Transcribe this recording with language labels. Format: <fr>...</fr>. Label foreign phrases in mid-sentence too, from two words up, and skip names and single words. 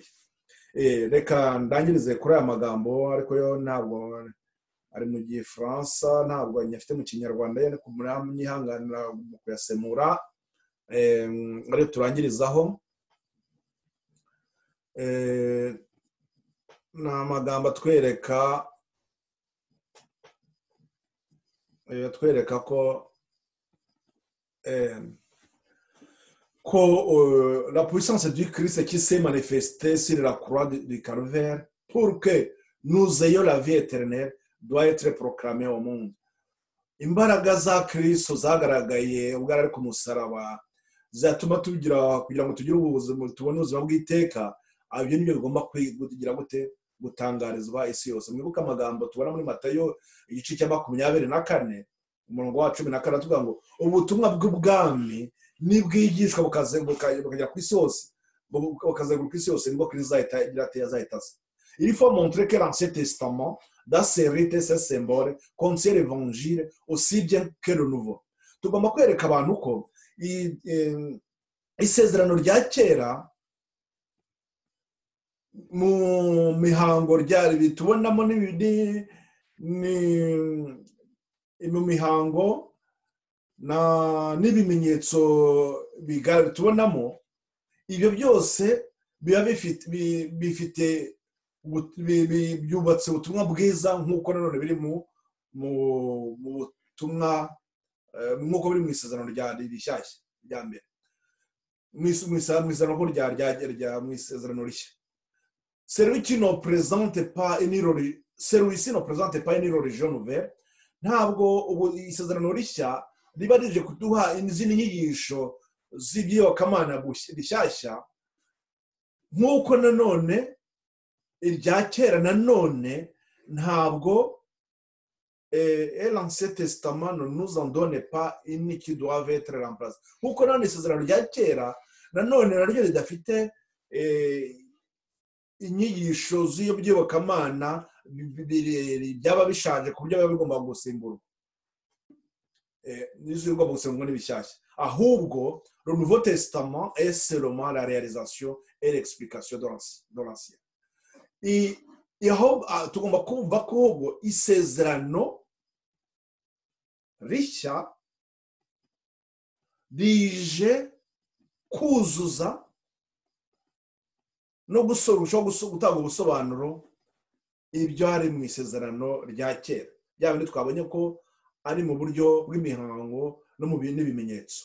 <rw>Reka ndangirize kuri aya magambo, ariko yo ntabwo ari mu Gifaransa, ntabwo nyafite mu Kinyarwanda, yene kumyihanganira mu kuyasemura. Ari turangirizaho ni amagambo atwereka ko</rw> <fr>que la puissance du Christ qui s'est manifestée sur la croix du Calvaire pour que nous ayons la vie éternelle doit être proclamée au monde.</fr> <rw>Imbaraga za Kristo zagaragaye ubwo ari ku musaraba zatuma tugira kugira ngo tugire ubuzima tubone ubuzima bw'iteka. Ibyo nibyo bigomba kugira gute gutangarizwa isi yose. Mwibuka amagambo tubona muri Matayo igice cya 24 umurongo wa 14 tuvuga ngo ubutumwa bw'ubwami nibwigishwa bukagera ku isi yose, bukazenguruka isi yose, nibwo Kristo azahita.</rw> <fr>Il faut montrer que l'Ancien Testament, dans ses rites et ses symboles, contient l'évangile aussi bien que le nouveau.</fr> <rw>Tugomba kwereka abantu ko isezerano rya kera mu mihango ryari tubonamo mu mihango n'ibimenyetso tubonamo, ibyo byose biba bifite byubatse ubutumwa bwiza nk'uko nanone biri mu butumwa nk'uko biri mu isezerano rishyashya rya mbere, mu isezerano rishya.</rw> <fr>Celui-ci ne présente pas une religion nouvelle.</fr> <rw>Ntabwo isezerano rishya riba rije kuduha izindi nyigisho z'iby'iyobokamana bishyashya, nk'uko nanone irya kera nanone ntabwo</rw> <fr>l'Ancien Testament ne nous en donne pas une qui doit être remplacée.</fr> <rw>Nk'uko nanone isezerano rya kera nanone naryo ridafite inyigisho z'iyobokamana byaba bishaje ku buryo biba bigomba gusimburwa n'ibishyashya.</rw> <fr>Ahubwo le Nouveau Testament est seulement la réalisation et l'explication de l'Ancien.</fr> <rw>Tugomba kumva ko isezerano rishya rije kuzuza no gutanga ubusobanuro ibyo hari mu isezerano rya kera, bya bindi twabonye ko ari mu buryo bw'imihango no mu n'ibimenyetso.</rw>